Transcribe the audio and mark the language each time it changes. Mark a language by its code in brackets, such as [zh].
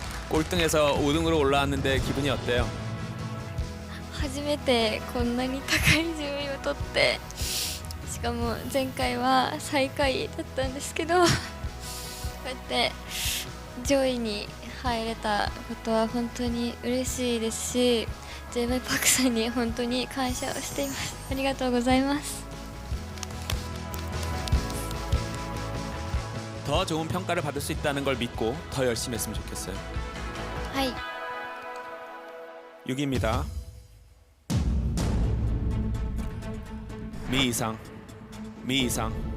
[ko] 꼴등에서 5등으로 올라왔는데 기분이 어때요? [ja] 初めてこんなに高い順位を取ってしかも前回は最下位だったんですけどこうやって上位に入れたことは本当に嬉しいですし J.Y. Parkさんに本当に感謝をしていますありがとうございます [ko] 더 좋은 평가를 받을 수 있다는 걸 믿고 더 열심히 했으면 좋겠어요. [ja] はい [ko] 6위입니다. 미이상, 미이상.